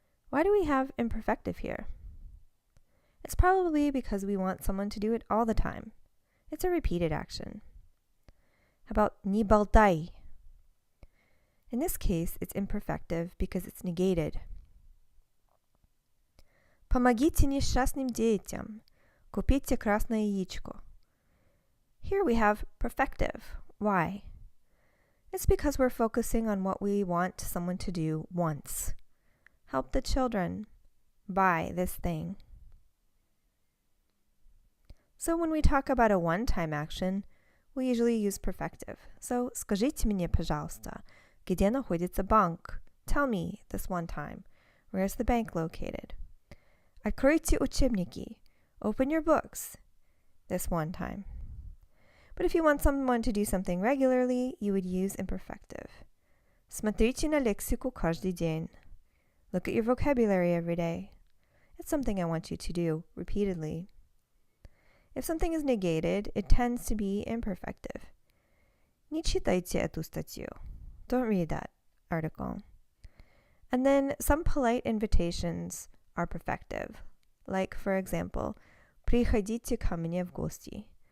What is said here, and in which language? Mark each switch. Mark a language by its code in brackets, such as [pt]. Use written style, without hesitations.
[en] Why do we have imperfective here? It's probably because we want someone to do it all the time. It's a repeated action. How about [ru] не болтай? [en] In this case, it's imperfective because it's negated. [ru] Помогите несчастным детям. Купите красное яичко. [en] Here we have perfective. Why? It's because we're focusing on what we want someone to do once. Help the children. Buy this thing. So when we talk about a one-time action, we usually use perfective. [ru] So, скажите мне, пожалуйста, где находится банк? [en] Tell me this one time. Where is the bank located? [ru] Откройте учебники. [en] Open your books. This one time. But if you want someone to do something regularly, you would use imperfective. [ru] Смотрите на лексику каждый день. [en] Look at your vocabulary every day. It's something I want you to do repeatedly. If something is negated, it tends to be imperfective. [ru] Не читайте эту статью. [en] Don't read that article. And then some polite invitations are perfective. Like, for example, [ru] приходите ко мне в гости.